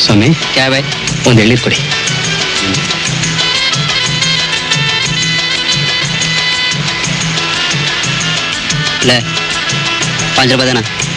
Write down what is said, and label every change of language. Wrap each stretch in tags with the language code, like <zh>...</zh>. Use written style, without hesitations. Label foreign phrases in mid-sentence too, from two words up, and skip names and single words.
<hi>क्या है भाई?</hi> <kn>ಒಂದು ಎಳ್ನೀರು ಕೊಡಿ.</kn> <hi>ले 5 रुपये देना.</hi>